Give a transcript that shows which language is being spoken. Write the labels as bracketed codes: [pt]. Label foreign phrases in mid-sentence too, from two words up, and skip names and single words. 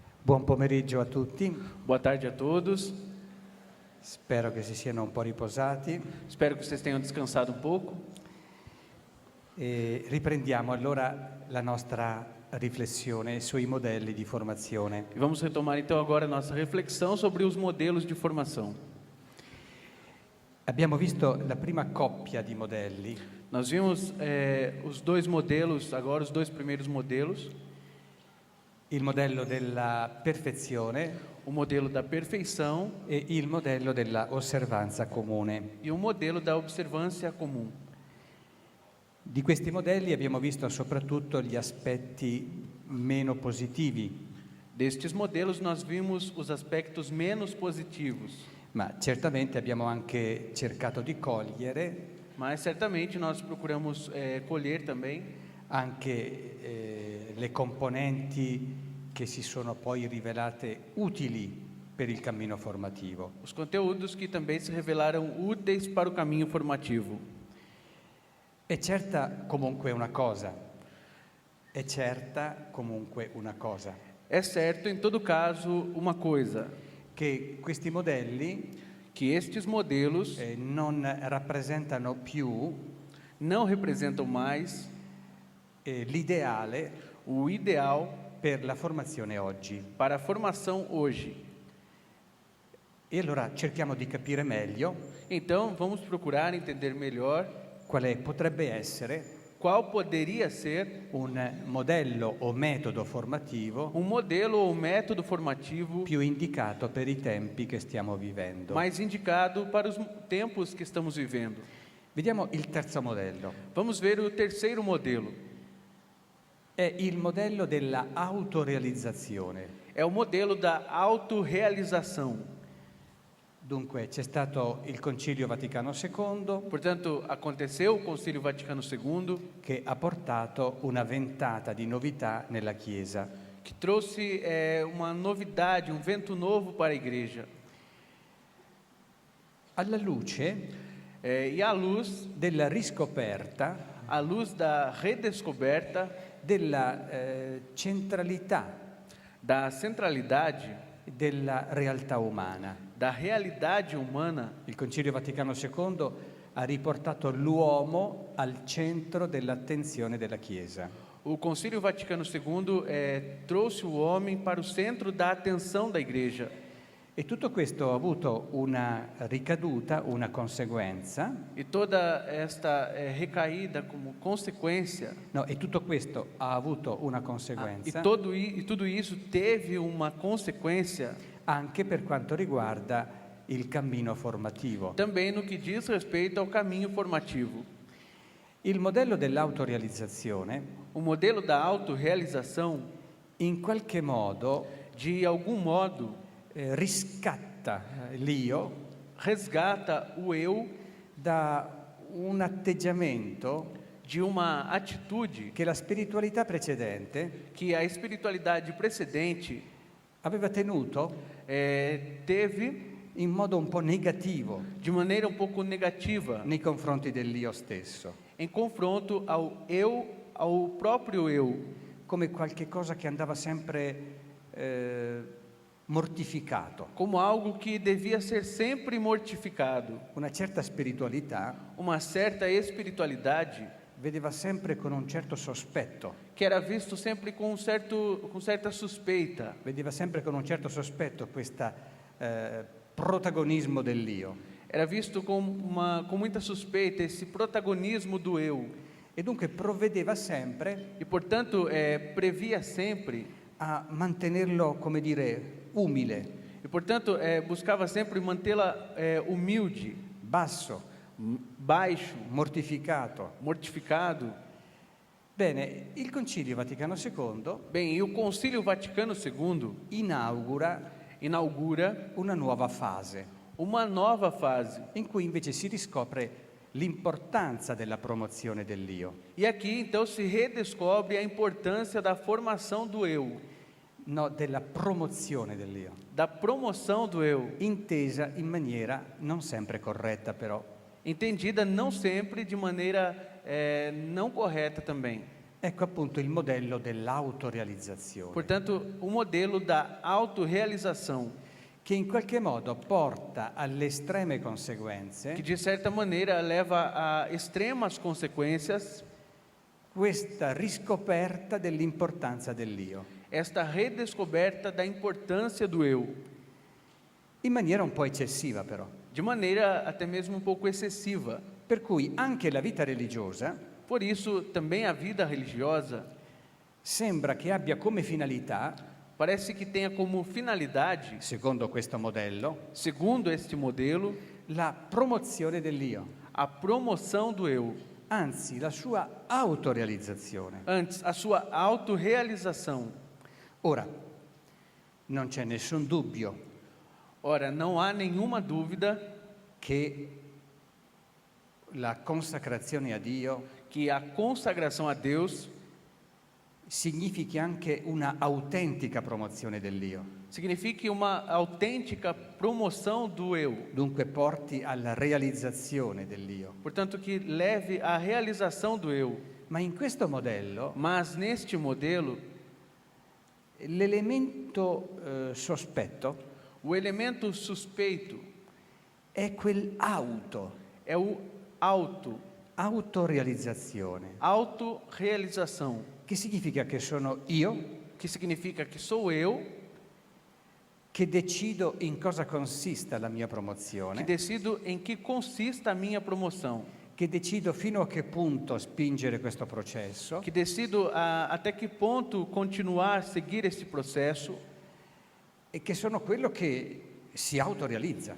[it] Buon pomeriggio a tutti, [pt] Boa tarde a todos. [it] spero che si siano un po' riposati [pt] Espero que vocês tenham descansado um pouco. [it] e riprendiamo allora la nostra riflessione sui modelli di formazione. [pt] E vamos retomar então agora a nossa reflexão sobre os modelos de formação. [it] Abbiamo visto la prima coppia di modelli, [pt] Nós vimos os dois modelos, agora os dois primeiros modelos. [it] il modello della perfezione [pt] O modelo da perfeição [it] e il modello della osservanza comune. [pt] e o modelo da observância comum. [it] Di questi modelli abbiamo visto soprattutto gli aspetti meno positivi, [pt] Destes modelos nós vimos os aspectos menos positivos, [it] ma certamente abbiamo anche cercato di cogliere [pt] mas certamente nós procuramos colher também [it] anche le componenti che si sono poi rivelate utili per il cammino formativo. [pt] os conteúdos que também se revelaram úteis para o caminho formativo. [it] È certa comunque una cosa, è certa comunque una cosa, [pt] É certo, em todo caso, uma coisa, [it] che questi modelli [pt] que estes modelos [it] non rappresentano più [pt] não representam mais [it] l'ideale [pt] o ideal [it] per la formazione oggi. [pt] para a formação hoje. [it] E allora cerchiamo di capire meglio [pt] Então, vamos procurar entender melhor [it] quale potrebbe essere [pt] qual poderia ser [it] un modello o metodo formativo [pt] um modelo ou método formativo [it] più indicato per i tempi che stiamo vivendo. [pt] mais indicado para os tempos que estamos vivendo. [it] Vediamo il terzo modello. [pt] Vamos ver o terceiro modelo. [it] È il modello della autorealizzazione. [pt] É o modelo da autorrealização. [it] Dunque c'è stato il Concilio Vaticano II [pt] Portanto, aconteceu o Concílio Vaticano II, [it] che ha portato una ventata di novità nella Chiesa. [pt] que trouxe uma novidade, um vento novo para a igreja. [it] Alla luce [pt] E à luz da redescoberta [it] della centralità [pt] da centralidade [it] della realtà umana. [pt] da realidade humana, [it] Il Concilio Vaticano II ha riportato l'uomo al centro dell'attenzione della Chiesa. [pt] o Concílio Vaticano II trouxe o homem para o centro da atenção da igreja. [it] E tutto questo ha avuto una ricaduta, una conseguenza. [pt] E toda esta recaída como consequência, [it] No, e tutto questo ha avuto una conseguenza [pt] e tudo isso teve uma consequência [it] anche per quanto riguarda il cammino formativo. [pt] também no que diz respeito ao caminho formativo. [it] Il modello dell'autorealizzazione [pt] O modelo da autorrealização, [it] in qualche modo [pt] de algum modo, [it] riscatta l'io [pt] resgata o eu [it] da un atteggiamento [pt] de uma atitude [it] che la spiritualità precedente [pt] que a espiritualidade precedente [it] aveva tenuto [pt] teve [it] in modo un po' negativo [pt] de maneira um pouco negativa [it] nei confronti dell'io stesso, [pt] em confronto ao eu, ao próprio eu, [it] come qualche cosa che andava sempre mortificato. [pt] como algo que devia ser sempre mortificado. [it] Una certa spiritualità [pt] Uma certa espiritualidade [it] vedeva sempre con un certo sospetto, [pt] que era visto sempre com certa suspeita, [it] vedeva sempre con un certo sospetto questo protagonismo dell'io. [pt] era visto com muita suspeita esse protagonismo do eu. [it] E dunque provvedeva sempre [pt] E, portanto, previa sempre, [it] a mantenerlo, come dire, umile, [pt] e, portanto, buscava sempre mantê-la humilde, [it] basso, [pt] baixo, [it] mortificato. [pt] mortificado. [it] Bene, il Concilio Vaticano II [pt] Bem, e o Concílio Vaticano II inaugura [it] una nuova fase [pt] uma nova fase. [it] in cui invece si riscopre l'importanza della promozione dell'io, [pt] E aqui, então, se redescobre a importância da formação do eu, [it] no, della promozione dell'io, [pt] da promoção do eu, [it] intesa in maniera non sempre corretta però, [pt] entendida não sempre de maneira não correta também. [it] Ecco appunto il modello dell'autorealizzazione, [pt] Portanto, o modelo da autorrealização, [it] che in qualche modo porta alle estreme [pt] que [it] conseguenze [pt] de certa maneira leva a extremas consequências [it] questa riscoperta dell'importanza dell'io, [pt] esta redescoberta da importância do eu, [it] in maniera un po' eccessiva però. [pt] de maneira até mesmo um pouco excessiva. [it] Per cui anche la vita religiosa [pt] Por isso, também a vida religiosa [it] sembra che abbia come finalità, [pt] parece que tenha como finalidade, [it] secondo questo modello, [pt] segundo este modelo, [it] la promozione dell'io, [pt] a promoção do eu, [it] anzi la sua autorealizzazione. [pt] antes a sua autorrealização. [it] Ora, non c'è nessun dubbio [pt] Ora, não há nenhuma dúvida [it] che la consacrazione a Dio [pt] que a consagração a Deus [it] significhi anche una autentica promozione dell'io, [pt] signifique uma autêntica promoção do eu, [it] dunque porti alla realizzazione dell'io. [pt] portanto que leve à realização do eu. [it] Ma in questo modello [pt] Mas neste modelo, [it] l'elemento sospetto [pt] o elemento suspeito [it] è quell'auto, [pt] é o [it] autorealizzazione, [pt] autorrealização, [it] che significa che sono io [pt] que significa que sou eu [it] che decido in cosa consista la mia [pt] que [it] promozione, [pt] decido em que consista a minha promoção, [it] che decido fino a che punto spingere questo processo [pt] que decido até que ponto continuar, seguir esse processo, [it] e che sono quello che si autorealizza.